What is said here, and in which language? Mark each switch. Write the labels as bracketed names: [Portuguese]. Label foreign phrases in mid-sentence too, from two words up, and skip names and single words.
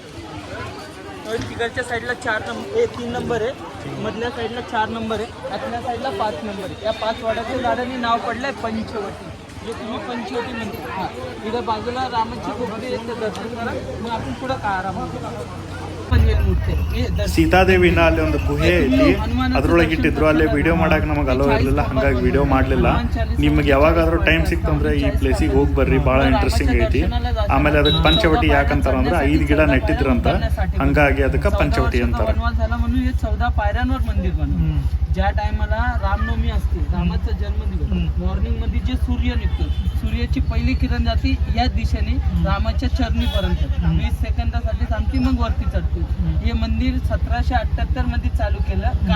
[Marathi] तिकडच्या साईडला 3 नंबर आहे. मधल्या साईडला 4 नंबर आहे. आतल्या साईडला 5 नंबर आहे. या 5 वडाच्या झाडांनी नाव पडलंय पंचवटी, जे तुम्ही पंचवटी म्हणतो. हां, इकडे बाजूला रामाची झोपडी आहे, ते दर्शन करा. मग आपण पुढं का आराम [Kannada] ಪನ್ವೇಲ್ ಮೂರ್ತಿ ಈ ದರ್ಶನ ಸೀತಾದೇವಿನ ಅಲ್ಲಿ ಒಂದು ಗುಹೆ ಐತಿ, ಅದ್ರೊಳಗೆ ಇಟ್ಟಿದ್ರು. ಅಲ್ಲೇ ವಿಡಿಯೋ ಮಾಡಕ್ ನಮಗೆ ಅಲೋ ಇರಲಿಲ್ಲ, ಹಂಗಾಗಿ ವಿಡಿಯೋ ಮಾಡಲಿಲ್ಲ. ನಿಮ್ಗೆ ಯಾವಾಗಾದ್ರೂ ಟೈಮ್ ಸಿಕ್ತಂದ್ರೆ ಈ ಪ್ಲೇಸಿಗೆ ಹೋಗಿ ಬರ್ರಿ, ಭಾಳ ಇಂಟ್ರೆಸ್ಟಿಂಗ್ ಐತಿ. ಆಮೇಲೆ ಅದಕ್ಕೆ ಪಂಚವಟಿ ಯಾಕಂತಾರ ಅಂದ್ರೆ 5 ಗಿಡ ನೆಟ್ಟಿದ್ರಂತ, ಹಂಗಾಗಿ ಅದಕ್ಕೆ ಪಂಚವಟಿ ಅಂತಾರ. [Marathi] वनवास झाला म्हणून हे 14 पायऱ्यांवर मंदिर बनवलं. ज्या टायमाला रामनवमी असते, रामाचा जन्मदिवस, मॉर्निंग मध्ये जे सूर्य निघतो, सूर्याची पहिली किरण जाते या दिशेने रामाच्या चरणीपर्यंत 20 सेकंदासाठी थांबते, मग वरती चढते. हे मंदिर 1778 मध्ये चालू केलं काम.